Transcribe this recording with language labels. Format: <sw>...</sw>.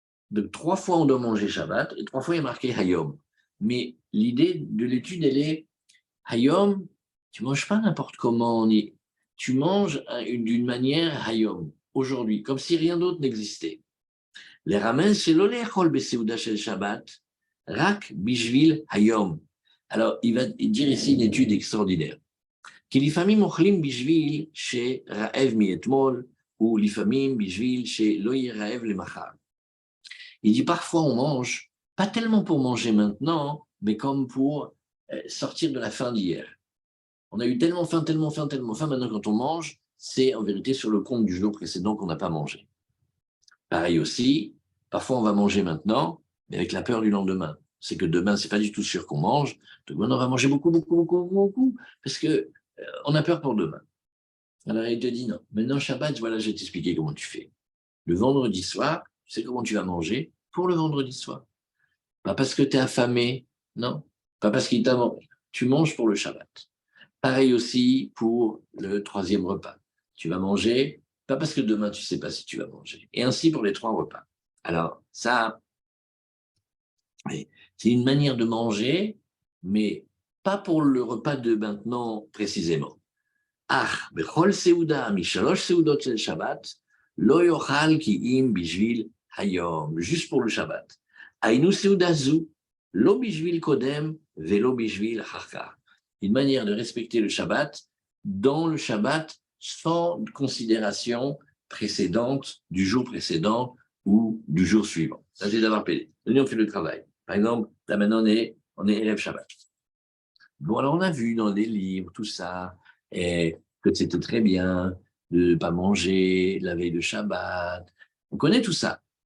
<fr>Donc 3 fois on doit manger Shabbat et 3 fois il y a marqué Hayom. Mais l'idée de l'étude, elle est Hayom, tu ne manges pas n'importe comment, tu manges d'une manière Hayom, aujourd'hui, comme si rien d'autre n'existait. Les ramen, c'est</fr> <he>l'olechol beseuda shel Shabbat, rak bishvil Hayom.</he> <fr>Alors, il va dire ici une étude extraordinaire.</fr> <he>כי לפעמים אוכלים בשביל שרעב מאתמול, ולפעמים בשביל שלא יהיה רעב למחר.</he> <fr>Il dit parfois on mange, pas tellement pour manger maintenant, mais comme pour sortir de la faim d'hier. On a eu tellement faim, maintenant quand on mange, c'est en vérité sur le compte du jour précédent qu'on n'a pas mangé. Pareil aussi, parfois on va manger maintenant, mais avec la peur du lendemain. C'est que demain, c'est pas du tout sûr qu'on mange, donc maintenant on va manger beaucoup, parce que on a peur pour demain. Alors il te dit non. Maintenant, Shabbat, voilà, je vais t'expliquer comment tu fais. Le vendredi soir, tu sais comment tu vas manger pour le vendredi soir. Pas parce que tu es affamé, non. Pas parce qu'il t'a mangé. Tu manges pour le Shabbat. Pareil aussi pour le 3e repas. Tu vas manger, pas parce que demain tu ne sais pas si tu vas manger. Et ainsi pour les 3 repas. Alors, ça, c'est une manière de manger, mais pas pour le repas de maintenant précisément.</fr> <he>אך בכל סעודה משלוש סעודות של שבת לא יאכל כי אם בשביל היום,</he> <fr>juste pour le Shabbat.</fr> <he>היינו סעודה זו לא בשביל קודם ולא בשביל אחר כך.</he> <fr>Une manière de respecter le Shabbat dans le Shabbat sans considération précédente du jour précédent ou du jour suivant. Ça, c'est d'avoir payé. Nous, on fait le travail. Par exemple, là maintenant, on est élève Shabbat. Bon, alors on a vu dans les livres tout ça, et que c'était très bien de ne pas manger la veille de Shabbat. On connaît tout ça.</fr>